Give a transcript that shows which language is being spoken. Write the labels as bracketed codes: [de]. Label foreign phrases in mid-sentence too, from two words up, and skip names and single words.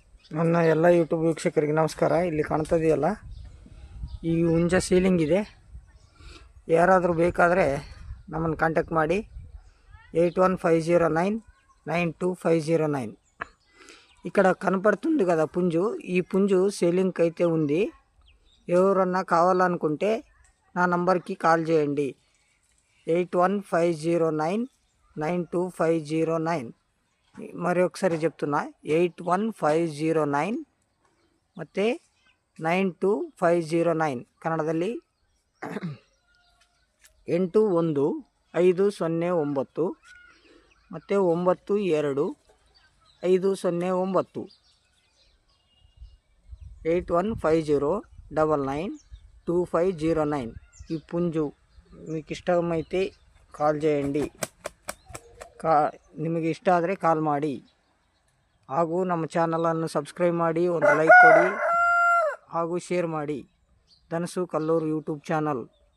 [kn] ನನ್ನ ಎಲ್ಲ ಯೂಟ್ಯೂಬ್ ವೀಕ್ಷಕರಿಗೆ ನಮಸ್ಕಾರ. ಇಲ್ಲಿ ಕಾಣ್ತದೆಯಲ್ಲ, ಈ ಹುಂಜ ಸೀಲಿಂಗ್ ಇದೆ. ಯಾರಾದರೂ ಬೇಕಾದರೆ ನಮ್ಮನ್ನು ಕಾಂಟ್ಯಾಕ್ಟ್ ಮಾಡಿ 8150999250. [te] ఇక్కడ కనపడుతుంది కదా పుంజు, ఈ పుంజు సేలింగ్కి అయితే ఉంది. ఎవరన్నా కావాలనుకుంటే నా నంబర్కి కాల్ చేయండి. 8150999250. మరి ఒకసారి చెప్తున్నా, 8150 ಮತ್ತು 92509. [kn] ಕನ್ನಡದಲ್ಲಿ 815009 ಮತ್ತು 922509. 8150992509. [te] ఈ పుంజు మీకు ఇష్టమైతే కాల్ చేయండి. [kn] ನಿಮಗೆ ಇಷ್ಟ ಆದರೆ ಕಾಲ್ ಮಾಡಿ. ಹಾಗೂ ನಮ್ಮ ಚಾನಲನ್ನು ಸಬ್ಸ್ಕ್ರೈಬ್ ಮಾಡಿ, ಒಂದು ಲೈಕ್ ಕೊಡಿ ಹಾಗೂ ಶೇರ್ ಮಾಡಿ. ಧನಸು ಕಲ್ಲೂರು ಯೂಟ್ಯೂಬ್ ಚಾನಲ್.